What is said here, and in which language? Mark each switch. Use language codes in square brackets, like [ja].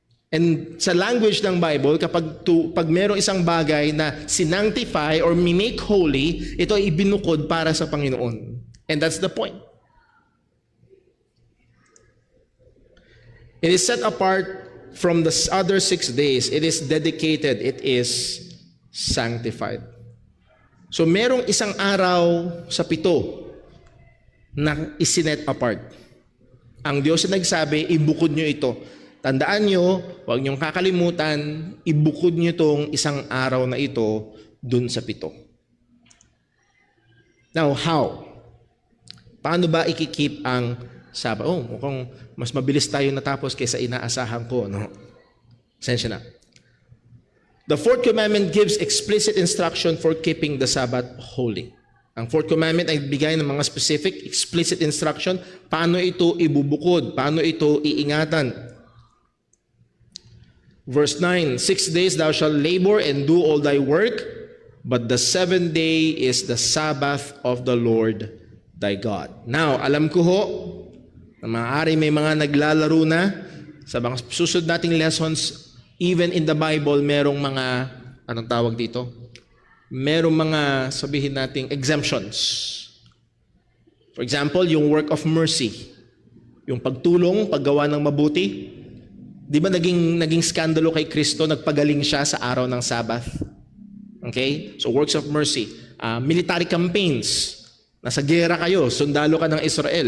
[tl] And sa language ng Bible, pag mayroong isang bagay na sinanctify or make holy, ito ay ibinukod para sa Panginoon. [en] And that's the point. It is set apart from the other 6 days. It is dedicated. It is sanctified. [tl] So merong isang araw sa 7 na isinet apart. Ang Diyos na nagsabi, ibukod nyo ito. Tandaan nyo, huwag nyong kakalimutan, ibukod nyo itong isang araw na ito dun sa 7. [en] Now, how? [tl] Paano ba ikikip ang Sabbath? Mukhang mas mabilis tayo natapos kaysa inaasahan ko. No? Sensya na. [en] The 4th commandment gives explicit instruction for keeping the Sabbath holy. [tl] Ang 4th commandment ay bigay ng mga specific, explicit instruction paano ito ibubukod, paano ito iingatan. [en] Verse 9, 6 days thou shalt labor and do all thy work, but the 7th day is the Sabbath of the Lord thy God. [tl] Now, alam ko ho, na maaari may mga naglalaro na sa mga susunod nating lessons, [en] even in the Bible, [tl] merong mga, anong tawag dito? Merong mga, sabihin nating, exemptions. For example, yung work of mercy. Yung pagtulong, paggawa ng mabuti. Di ba naging skandalo kay Kristo, nagpagaling siya sa araw ng Sabbath? Okay? [en] So, works of mercy. [tl] Military campaigns. Nasa gera kayo, sundalo ka ng Israel.